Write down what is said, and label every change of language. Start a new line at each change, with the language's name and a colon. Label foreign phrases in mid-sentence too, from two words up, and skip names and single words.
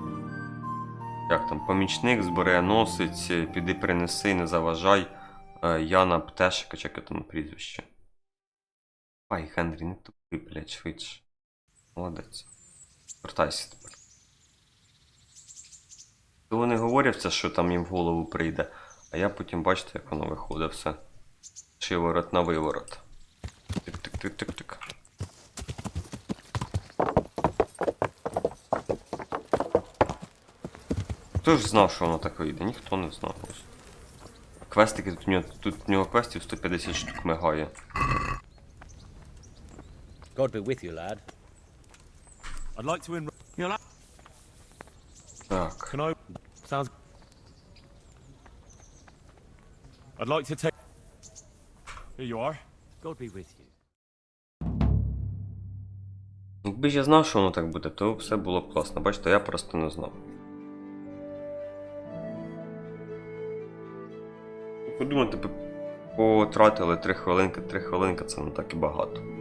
Ukrainian: Як там, помічник, зброєносець, піди принеси, не заважай, Яна Птешика, чи яке там прізвище. Ай, Генрі, не тупи, блядь, швидше. Молодець. Вертайся тепер. То вони говорять це, що там їм в голову прийде, а я потім бачите, як воно виходить все.
Russian: Шиворот на виворот.
Ukrainian: Тик-тик-тик-тик-тик. Хто ж знав, що воно так вийде? Ніхто не знав. Квестики, тут у нього квестів 150 штук мигає.
English: God be with you, lad. I'd like to win.
Ukrainian: Так.
English: Can I? Sounds. I'd like to take. Here you are. God be with you.
Ukrainian: Якби ж я знав, що воно так буде, то все було б класно. Бачите, я просто не знав. Подумайте, потратили 3 хвилинки. 3 хвилинки це не так і багато.